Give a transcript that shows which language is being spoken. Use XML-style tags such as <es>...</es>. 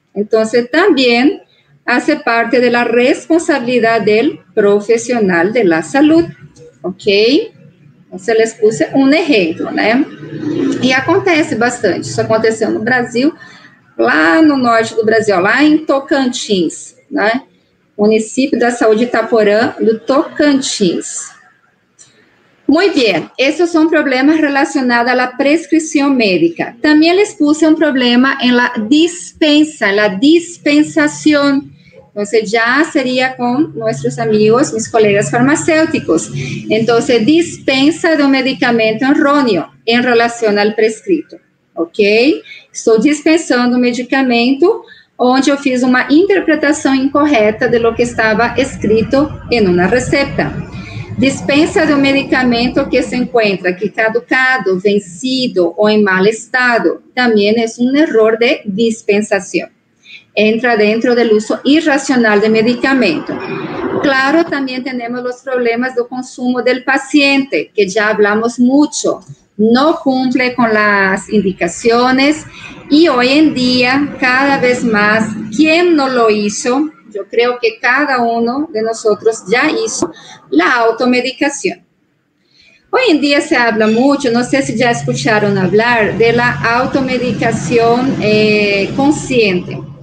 <pt>Então,</pt> <es>também hace parte de la responsabilidad del profesional de la salud, ¿ok? Entonces, les puse</es> <pt>um exemplo, né? E acontece bastante, isso aconteceu no Brasil, lá no norte do Brasil, lá em Tocantins, né? Município da Saúde Itaporã, do Tocantins.</pt> <es>Muy bien, esos son problemas relacionados a la prescripción médica. También les puse un problema en la dispensa, la dispensación. Entonces ya sería con nuestros amigos, mis colegas farmacéuticos. Entonces, dispensa de un medicamento erróneo en relación al prescrito, ¿ok?</es> <pt>Estou dispensando um medicamento onde eu fiz uma interpretação incorreta</pt> <es>de lo que</es> <pt>estava escrito em uma receita. Dispensa de um medicamento que se encontra aqui caducado, vencido ou em mal estado. Também é um erro de dispensação. Entra dentro do uso irracional de medicamento. Claro, também temos os problemas do consumo do paciente, que já</pt> <es>hablamos</es> <pt>muito.</pt> <es>No cumple con las indicaciones y hoy en día, cada vez más, ¿quién no lo hizo? Yo creo que cada uno de nosotros ya hizo la automedicación. Hoy en día se habla mucho, no sé si ya escucharon hablar de la automedicación consciente.</es>